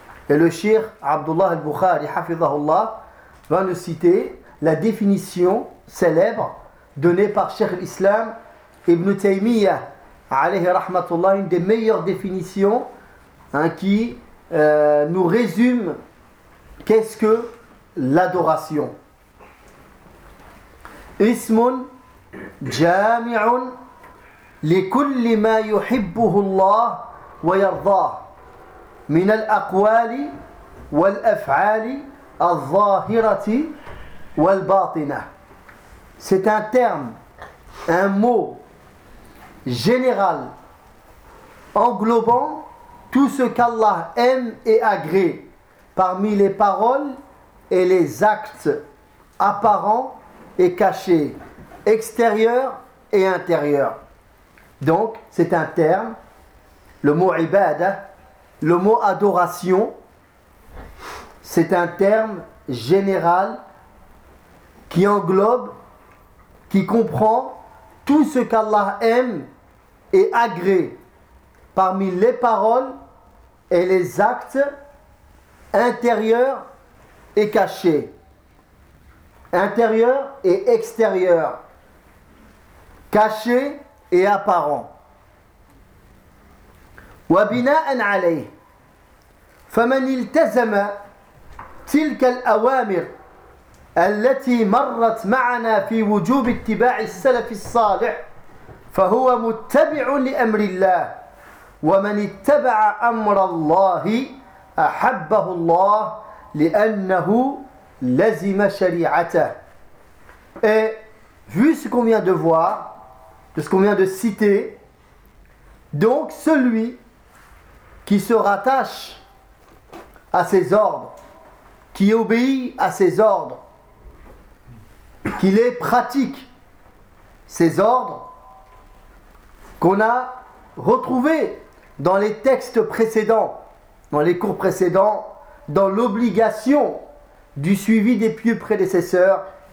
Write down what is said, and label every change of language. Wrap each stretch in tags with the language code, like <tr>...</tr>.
<fr>Et le shir Abdullah al-Bukhari, hafidhahullah, va nous citer la définition célèbre donnée par Cheikh l'Islam Ibn Taymiyyah, alayhi rahmatullah, une des meilleures définitions qui nous résume qu'est-ce que l'adoration. Ismun</fr> <ar>جامع لكل ما يحبه الله ويرضاه من الأقوال والأفعال الظاهرة والباطنة.</ar> <fr>C'est un terme, un mot général englobant tout ce qu'Allah aime et agrée parmi les paroles et les actes apparents et cachés, extérieurs et intérieurs. Donc, c'est un terme, le mot ibad, le mot adoration, c'est un terme général qui englobe, qui comprend tout ce qu'Allah aime et agrée parmi les paroles et les actes intérieurs et cachés, intérieurs et extérieurs, cachés et apparents.</fr> <ar>وَبِنَاءً عَلَيْهِ فَمَنِ الْتَزَمَ تِلْكَ الْأَوَامِرِ التي مرت معنا في وجوب اتباع السلف الصالح فهو متبع لأمر الله ومن اتبع أمر الله أحبه الله لأنه لزم شريعته.</ar> <fr>Et vu ce qu'on vient de voir, de ce qu'on vient de citer, donc celui qui se rattache à ses ordres, qui obéit à ses ordres, qu'il est pratique ces ordres qu'on a retrouvés dans les textes précédents, dans les cours précédents, dans l'obligation du suivi des pieux prédécesseurs.</fr>